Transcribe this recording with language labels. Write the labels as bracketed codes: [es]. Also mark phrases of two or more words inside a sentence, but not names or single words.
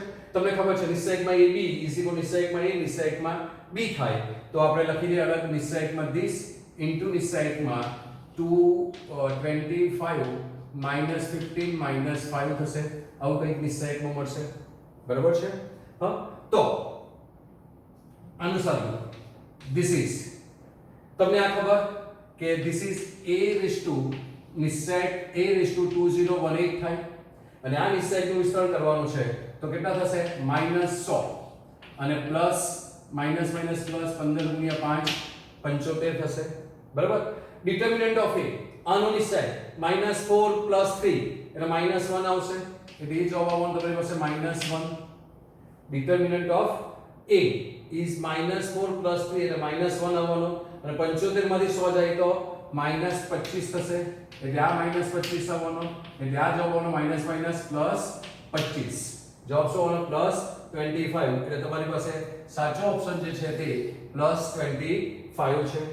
[gu] તમને ખબર છે નિશ્ચયકમાં ab [en] is equal [gu] નિશ્ચયકમાં a નિશ્ચયકમાં b થાય, તો આપણે લખી દઈએ અલગ નિશ્ચયકમાં [en] this into [gu] નિશ્ચયકમાં 225 -15 -5 થશે. આવું કંઈક નિશ્ચયકમાં મળશે, બરાબર છે. હા, તો અનુસાર [en] this is [gu] તમને આ ખબર કે [en] this is a raise to [gu] નિશ્ચયક [en] a raise to [gu] 2018 થાય, અને આ નિશ્ચયકનું વિસ્તરણ કરવાનું છે તો કેટલા થશે -100 અને [en] plus minus minus plus [gu] 15 ગુણ્યા 5 75 થશે બરાબર. [en] determinant of a [gu] આનો નિશાય -4 + 3 એટલે -1 આવશે એટલે એ જવાબ આવવાનો તમારી પાસે -1. [en] determinant of a is [gu] -4 + 3 એટલે -1 આવવાનો અને 75 માંથી 100 જાય તો -25 થશે એટલે આ -25 આવવાનો એટલે આ જવાબ આવવાનો -+ જવાબ શું આવવાનો +25 એટલે તમારી પાસે સાચો ઓપ્શન જે છે તે +25 છે.